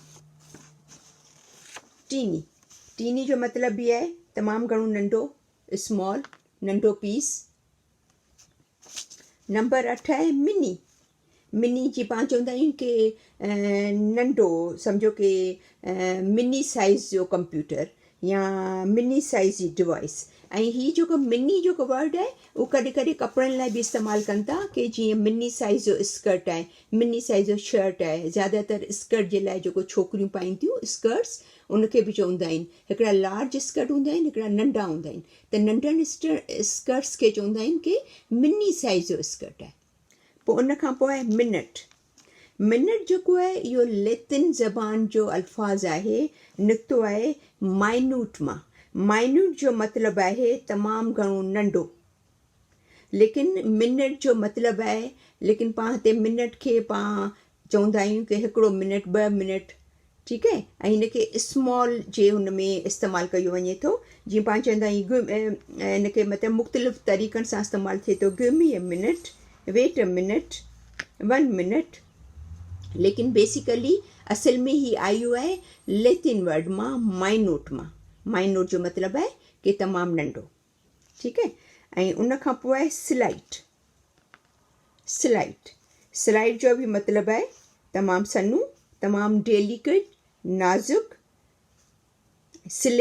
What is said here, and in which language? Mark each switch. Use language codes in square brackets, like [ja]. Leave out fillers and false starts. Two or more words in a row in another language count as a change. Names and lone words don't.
[sd] टीनी। टीनी जो मतिलबु बि आहे तमामु घणो नंढो, स्मॉल, नंढो पीस। नंबर 8 आहे मिनी। मिनी जी पाण चवंदा आहियूं की नंढो, सम्झो की [en] mini size [sd] जो कंप्यूटर या [en] mini size [sd] जी डिवाइस। ऐं हीअ जेको मिनी जेको वर्ड आहे उहो कॾहिं कॾहिं कपिड़नि लाइ बि इस्तेमालु कनि था की जीअं [en] mini size [sd] जो स्कर्ट आहे, [en] mini size [sd] जो शर्ट आहे। ज़्यादातर स्कर्ट जे लाइ जेको छोकिरियूं पाइनि थियूं स्कर्ट्स, उनखे बि चवंदा आहिनि। हिकिड़ा [en] large skirt [sd] हूंदा आहिनि, हिकिड़ा नंढा हूंदा आहिनि, त नंढनि स्कर्ट्स खे चवंदा आहिनि की [en] mini size [sd] जो स्कर्ट आहे। पोइ उनखां पोइ आहे मिनट। मिनट जेको आहे इहो लैटिन ज़बान जो अल्फाज़ आहे, निकितो आहे माइन्यूट मां। माइन्यूट जो मतिलबु आहे तमामु घणो नंढो, लेकिन मिनट जो मतिलबु आहे, लेकिन पाण हिते मिनट खे पाण चवंदा आहियूं की हिकिड़ो मिनट, 2 मिनट, ठीकु आहे। ऐं हिनखे स्मॉल जे हुन में इस्तेमालु कयो वञे थो, जीअं पाण चवंदा आहियूं हिनखे मतिलबु मुख़्तलिफ़ तरीक़नि सां इस्तेमालु थिए थो। [en] Give me a minute, wait a minute, 1 minute. [sd] लेकिन बेसिकली असल में ही आयो आहे [en] Latin word [sd] मां, माइन्यूट मां। माइन्यूट जो मतिलबु आहे कि तमामु नंढो, ठीकु आहे। ऐं उनखां पोइ आहे स्लाइट। स्लाइट। स्लाइट जो बि मतिलबु आहे तमामु सन्हो, तमामु डेलिकेट, नाज़ुक, स्लिम।